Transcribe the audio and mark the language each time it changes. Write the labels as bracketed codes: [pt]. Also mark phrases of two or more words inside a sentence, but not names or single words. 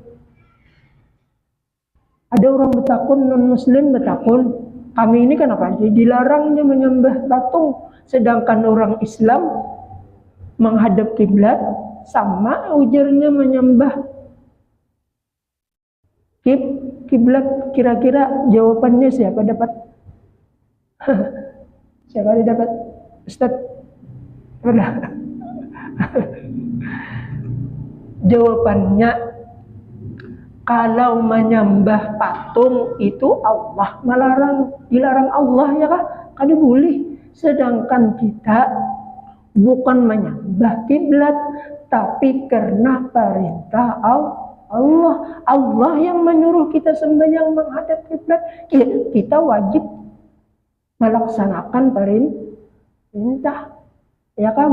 [bjn] Ada orang betakun, non muslim betakun, kami ini kenapa aja dilarangnya menyembah patung, sedangkan orang Islam menghadap kiblat sama ujarnya menyembah kiblat. [id] Kira-kira jawabannya siapa dapat? Siapa yang dapat? Ustaz? Jawabannya, kalau menyembah patung itu Allah melarang, dilarang Allah, ya kah? [bjn] Kada boleh. [id] Sedangkan kita bukan menyembah kiblat, tapi karena perintah Allah yang menyuruh kita sembahyang menghadap kiblat, kita wajib melaksanakan perintah, ya kan?